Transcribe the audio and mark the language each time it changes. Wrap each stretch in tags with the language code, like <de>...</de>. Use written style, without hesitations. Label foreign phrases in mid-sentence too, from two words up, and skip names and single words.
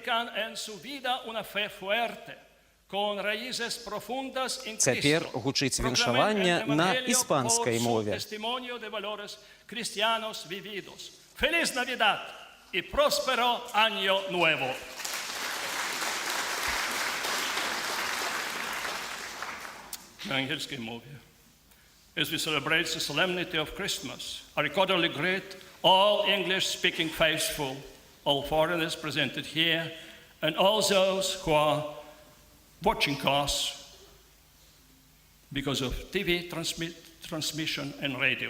<be>Цяпер гучыць віншаванне на іспанскай мове.</be> <es>Feliz Navidad y próspero año nuevo.</es> <be>На английской мове.</be> <en>As we celebrate the solemnity of Christmas, I cordially greet all English-speaking faithful, all foreigners presented here, and all those who are watching us because of TV transmission and radio.</en>